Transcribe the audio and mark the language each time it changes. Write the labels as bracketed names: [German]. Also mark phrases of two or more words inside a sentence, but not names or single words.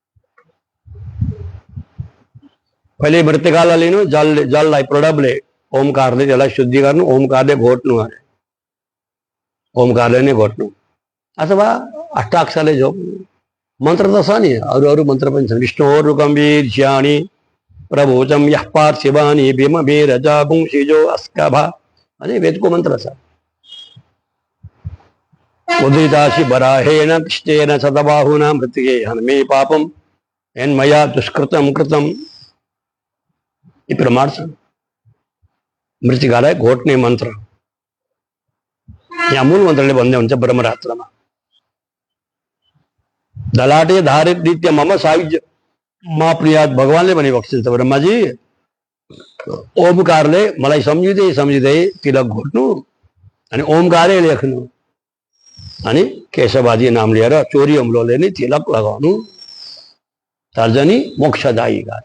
[Nepali] पहिले मृत्तिकालाई लिनु, जललाई प्रणवले ओमकारले त्यसलाई शुद्धि गर्नु, ओमकारले घोट्नु अरे, ओमकारले नै घोट्नु, अथवा अष्टाक्षरले झोक्नु। मन्त्र त छ नि, अरू मन्त्र पनि छन्। [Sanskrit] विष्णुर्गम्भीर ज्ञानी प्रभोजम यः पार्थिवानी भीम वीरजा पुंसिजो अस्कभा। [Nepali] अझै वेदको मन्त्र छ। [Sanskrit] उद्रितासि वराहेण कृष्णेन सतबाहुना मृत्तिके हनमे पापम यन्मया दुष्कृतम कृतम। [Nepali] यी प्रमाण छन्। मृत्तिकालाई घोट्ने मन्त्र यहाँ मूल मन्त्रले भन्दै हुन्छ ब्रह्मरात्रमा। [Sanskrit] दलाटे धारित नित्य मम सायुज्य म प्रियात। [Nepali] भगवानले भनिबक्सिन्छ, ब्रह्माजी ओमकारले मलाई सम्झिँदै तिलक घोट्नु, अनि ओमकारै लेख्नु, अनि केशवादी नाम लिएर चोरी अम्लोले नै तिलक लगाउनु। तर्जनी मोक्षदायी गरे।